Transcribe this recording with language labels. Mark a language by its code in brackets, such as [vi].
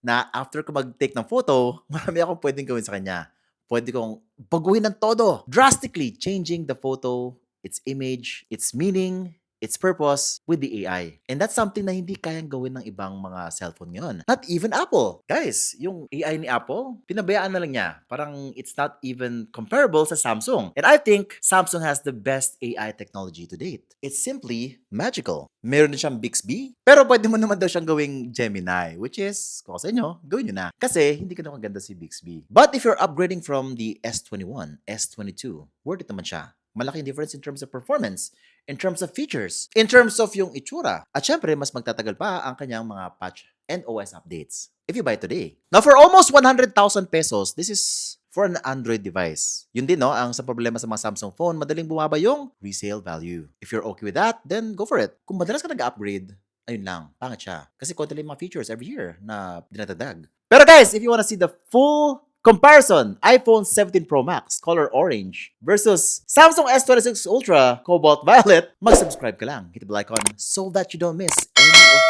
[tl] Na after ko mag-take ng photo, marami akong pwedeng gawin sa kanya. Pwede kong baguhin ng todo. [en] Drastically changing the photo, its image, its meaning, its purpose with the AI. And that's something [tl] na hindi kayang gawin ng ibang mga cellphone ngayon. [en] Not even Apple. [tl] Guys, yung AI ni Apple, pinabayaan na lang niya. [en] Parang it's not even comparable sa Samsung. And I think Samsung has the best AI technology to date. It's simply magical. [tl] Meron din siyang Bixby, pero pwede mo naman daw siyang gawing Gemini, which is, kung sa inyo, gawin nyo na. Kasi, hindi ka na maganda si Bixby. [en] But if you're upgrading from the S21, S22, [tl] worth it naman siya. [en] Malaking difference in terms of performance, in terms of features, in terms of yung itsura. [tl] At syempre, mas magtatagal pa ang kanyang mga patch and OS updates [en] if you buy today. Now, for almost 100,000 pesos, this is for an Android device. [tl] Yun din, ang sa problema sa mga Samsung phone, madaling bumaba yung resale value. [en] If you're okay with that, then go for it. [tl] Kung madalas ka nag-upgrade, ayun lang, pangit siya. Kasi konti lang yung mga features every year na dinadadag. [en] Pero guys, if you wanna see the full comparison, iPhone 17 Pro Max, color orange, versus Samsung S26 Ultra, cobalt violet, [tl] mag-subscribe ka lang. [en] Hit the bell icon so that you don't miss any of